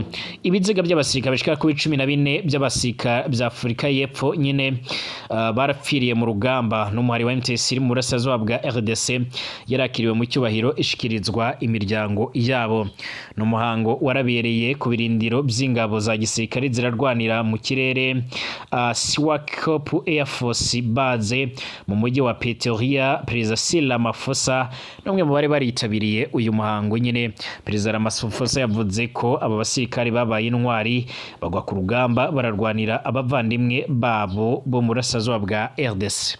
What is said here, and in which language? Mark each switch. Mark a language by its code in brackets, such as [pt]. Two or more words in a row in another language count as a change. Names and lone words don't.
[rn] Ibiziga by'abasirikare bishika kuri 14 by'abasirikare bya Afrika y'Epfo nyine barapfiriye mu rugamba n'umuhari wa M23 mu burasirazuba bwa RDC yarakiriwe mu cyubahiro ishikirizwa imiryango yabo. N'umuhango warabereye ku birindiro by'ingabo za gisirikare zirarwanira mu kirere Swakop Air Force Base mu mujyi wa Pretoria. Perezida Cyril Ramaphosa n'umwe mu bari baritabiriye uyu muhango nyine. Perezida Ramaphosa yavuze ko aba basirikare babaye intwari bagwa ku rugamba bararwanira abavandimwe babo bo mu burasirazuba bwa RDC.